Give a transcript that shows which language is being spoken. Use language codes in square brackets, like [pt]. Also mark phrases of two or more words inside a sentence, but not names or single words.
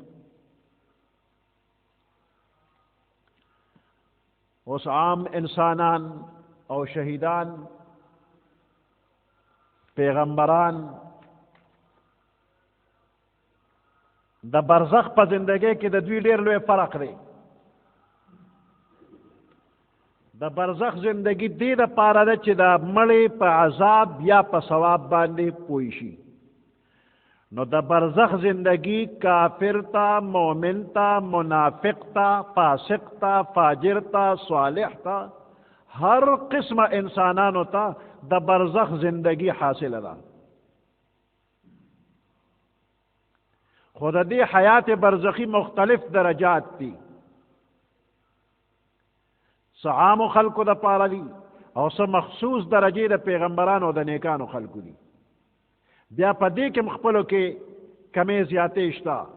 [ps] اوس عام انسانان او شهیدان پیغمبران د برزخ په زندګۍ کې د دوی ډېر لوی فرق دی د برزخ زندگی دې دپاره ده چې د مړې په عذاب یا په ثواب باندې پوه شي نو د برزخ زندگی کافر تا مومن تا منافق تا فاسق تا فاجر تا صالح تا ہر قسم انسانانو تا د برزخ زندگی حاصل ده خود دې حیات برزخی مختلف درجات دي عام خلقو د پاره دي او څه مخصوص درجې د پیغمبرانو او د نیکانو خلقو دي بیا په دې کې خپلو کې کمې زیاتې شته